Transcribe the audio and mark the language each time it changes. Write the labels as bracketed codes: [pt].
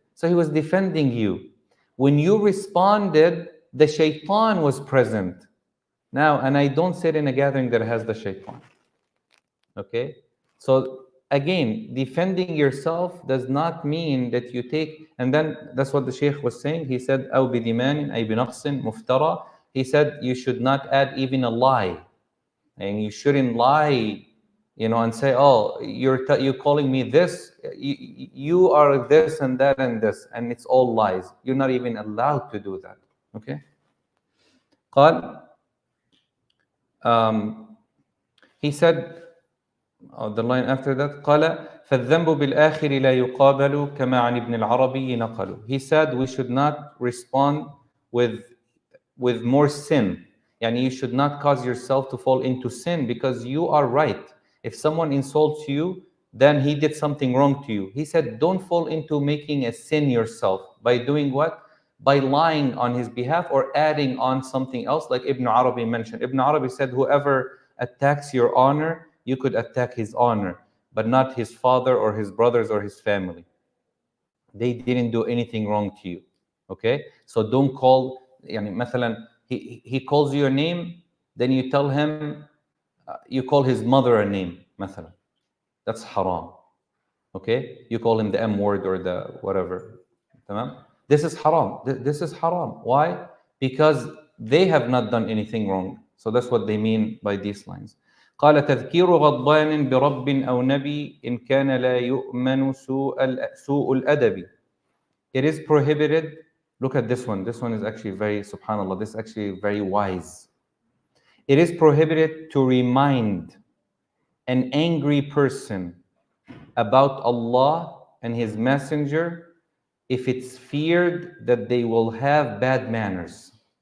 [en] So he was defending you. When you responded, the shaitan was present. Now, and I don't sit in a gathering that has the shaitan. Okay? So again, defending yourself does not mean that you take, and then that's what the Shaykh was saying. He said, [ar] أو بدمان أي بنقص مفترى. [en] He said you should not add even a lie. And you shouldn't lie, you know, and say, oh, you're calling me this, you are this and that and this, and it's all lies. You're not even allowed to do that. Okay? [ar] قال, [en] he said, the line after that, [ar] قال فالذنب بالآخر لا يقابل كما عن ابن العربي نقل. [en] He said we should not respond with more sin. Yani you should not cause yourself to fall into sin, because you are right. If someone insults you, then he did something wrong to you. He said don't fall into making a sin yourself by doing what? By lying on his behalf or adding on something else, like Ibn Arabi mentioned. Ibn Arabi said whoever attacks your honor, you could attack his honor, but not his father or his brothers or his family. They didn't do anything wrong to you. Okay? So don't call, yani, مثلا, he calls you a name, then you tell him, you call his mother a name, مثلا. That's haram. Okay? You call him the M word or the whatever. Tamam? This is haram. This is haram. Why? Because they have not done anything wrong. So that's what they mean by these lines. [ar] قال تذكير غضبان برب أو نبي إن كان لا يؤمن سوء الأدب. [en] It is prohibited. Look at this one. This one is actually very, subhanAllah, this is actually very wise. It is prohibited to remind an angry person about Allah and His Messenger if it's feared that they will have bad manners.